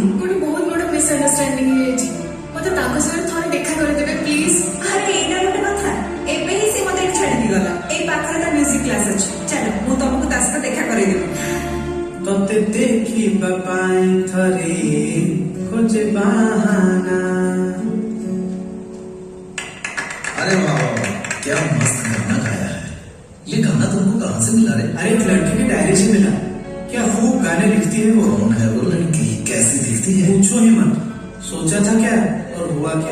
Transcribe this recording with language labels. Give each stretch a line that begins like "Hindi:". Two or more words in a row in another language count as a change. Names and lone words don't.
Odia: ଗୋଟେ ବହୁତ ବଡ ମିସଅଣ୍ଡରଷ୍ଟାଣ୍ଡିଂ ହେଇଯାଇଛି। ମତେ ତାଙ୍କ ସାଙ୍ଗରେ ଥରେ ଦେଖା କରିଦେବେ ପ୍ଲିଜ। ଆରେ ଏଇଟା ଗୋଟେ କଥା। ଏବେ ହିଁ ସେ ମତେ ଏଠି ଛାଡିକି ଗଲା। ଏଇ ପାଖରେ ତା
English: music class
Odia: ଅଛି। ଚାଲ ମୁଁ ତମକୁ ତା ସହିତ ଦେଖା କରେଇଦେବି। ତତେ ଦେଖିବା ପାଇଁ ଥରେ ଖୋଜେ ବାହାନା।
Hindi: अरे वाह वाह वाह, क्या मस्त गाना गाया है। ये गाना तुमको कहाँ से मिला रे? अरे एक लड़की की डायरी से मिला। क्या खूब गाने लिखती है वो। कौन है वो लड़की? कैसी दिखती है? पूछो ही मत। सोचा था क्या और हुआ क्या।